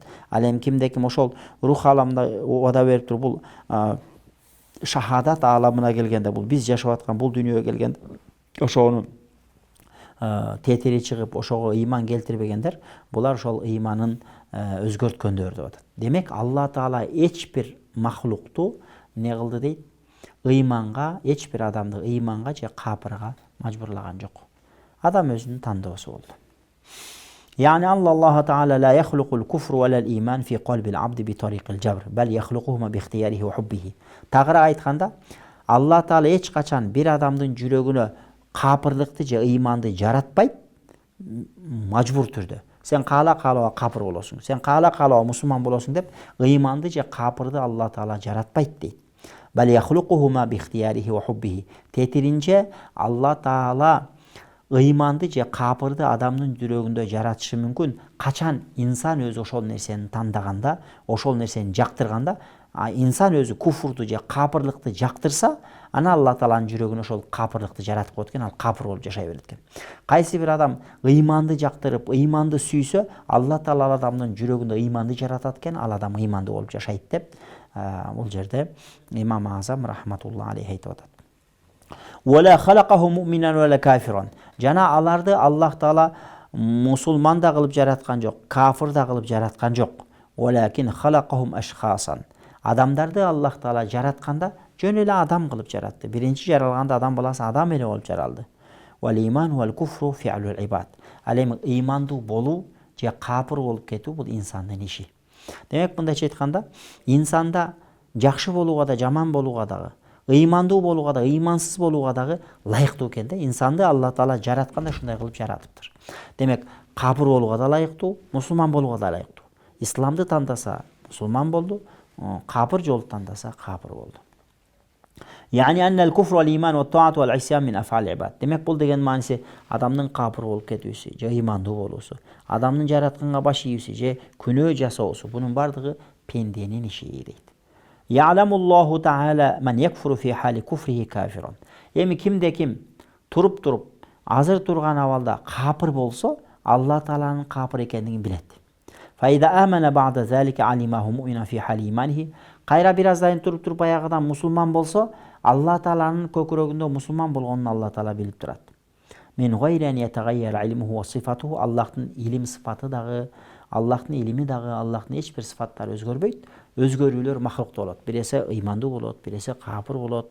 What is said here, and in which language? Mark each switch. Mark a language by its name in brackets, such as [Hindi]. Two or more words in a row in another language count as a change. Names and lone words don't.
[Kyrgyz] Ал эми кимде-ким ошол рух аламында убада берип туруп, бул шахадат аламына келгенде, бул биз жашап аткан бул дүйнөгө келгенде ошонун тетири чыгып, ошого ыйман келтирбегендер, булар ошол ыйманын өзгөрткөндөр деп атат. Демек Алла Таала эч бир махлукту не кылды дейт? Ыйманга, эч бир адамды ыйманга же капырга мажбурлаган жок. Адам өзүнүн тандоосу болду. [Arabic] يعني الله تعالى لا يخلق الكفر ولا الإيمان في قلب العبد بطريق الجبر بل يخلقهما باختياره وحبه. [Kyrgyz] Тагыра айтканда Аллах Таала эч качан бир адамдын жүрөгүнө капырлыкты же ыйманды жаратпайт, мажбур түрдө. Sen каала капыр болосуң, sen каала мусулман болосуң деп ыйманды же капырды Алла Таала жаратпайт дейт. [Arabic] بل يخلقهما باختياره وحبه. [Kyrgyz] Тетиринче Алла Таала ыйманды же капырды адамдын жүрөгүндө жаратышы мүмкүн. Качан инсан өзү ошол нерсени тандаганда, ошол нерсени жактырганда, инсан өзү куфурду же капырлыкты жактырса, ана Алла Тааланын жүрөгүнө ошол капырлыкты жаратып коет экен, ал капыр болуп жашай берет экен. Кайсы бир адам ыйманды жактырып, ыйманды сүйсө, Алла Таала адамдын жүрөгүндө ыйманды жаратат экен, ал адам ыйманды болуп жашайт деп бул жерде Имам Азам [Arabic] رحمة الله عليه [Kyrgyz] айтып атат. [Arabic] ولا خلقه مؤمنا ولا كافرا. [Kyrgyz] Жана аларды Аллах Таала мусулман да кылып жараткан жок, кафир да кылып жараткан жок. [Arabic] ولكن خلقهم أشخاصا. [Kyrgyz] Адамдарды Аллах Таала жаратканда жөн эле адам кылып жаратты. Биринчи жаралганда адам баласы адам эле болуп жаралды. [Arabic] والإيمان والكفر فعل العباد. [Kyrgyz] Ал эми ыймандуу болуу же кафир болуп кетүү бул инсандын иши. Демек мындайча айтканда, инсанда жакшы болууга да, жаман болууга дагы, ыймандуу болууга да, ыймансыз болууга дагы ылайыктуу экен да. Инсанды Алла Таала жаратканда ушундай кылып жаратыптыр. Демек кафир болууга да ылайыктуу, мусулман болууга да ылайыктуу. Исламды тандаса мусулман болду, кафир жолду тандаса кафир болду. [Arabic] يعني أن الكفر والإيمان والطاعة والعصيان من أفعال العباد. [Kyrgyz] Демек бул деген мааниси адамдын капыр болуп кетүүсү, же ыймандуу болуусу, адамдын жаратканга баш ийүүсү, же күнөө жасоосу, бунун бардыгы пенденин иши дейт. [Arabic] يعلم الله تعالى من يكفر في حال كفره كافرا. [Kyrgyz] Эми кимде ким туруп азыр турган абалда капыр болсо, Алла Тааланын капыр экендигин билет. [Arabic] فإذا آمن بعد ذلك علمه مؤمنا في حال إيمانه. [Kyrgyz] Кайра бир аздан туруп баягыдан мусулман болсо, Алла Тааланын көкүрөгүндө мусулман болгонун Алла Таала билип турат. [Arabic] من غير أن يتغير علمه وصفته. [Kyrgyz] Аллахтын илим сыфаты дагы, Аллахтын илими дагы, Аллахтын эч бир сыфаттары өзгөрбөйт. Өзгөрүүлөр махлукта болот. Биресе ыймандуу болот, биресе капыр болот.